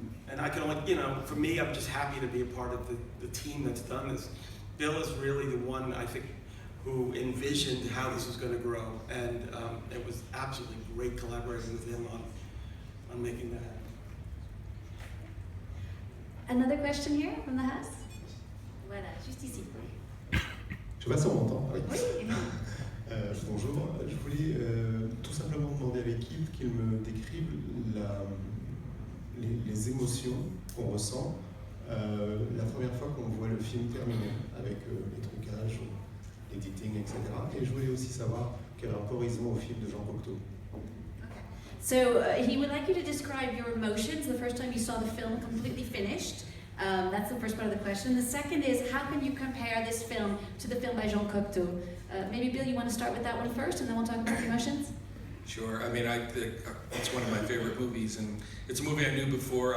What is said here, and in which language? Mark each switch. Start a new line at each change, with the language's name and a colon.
English: And I can only, for me, I'm just happy to be a part of the team that's done this. Bill is really the one, I think, who envisioned how this was going to grow, and it was absolutely great collaborating with him on making that happen. Another question here from the house?
French: Voilà, juste ici. Je sais pas si on m'entend. Oui. Oui. Bonjour, je voulais tout simplement demander à l'équipe qu'ils me décrivent les émotions qu'on ressent la première fois qu'on voit le film terminé, avec les trucages, l'éditing, etc. Et je voulais aussi savoir quel rapport ils ont au film de Jean Cocteau.
English: So he would like you to describe your emotions the first time you saw the film completely finished. That's the first part of the question. The second is, how can you compare this film to the film by Jean Cocteau? Maybe Bill, you want to start with that one first, and then we'll talk about the emotions? Sure. I mean, it's one of my favorite movies, and it's a movie I knew before.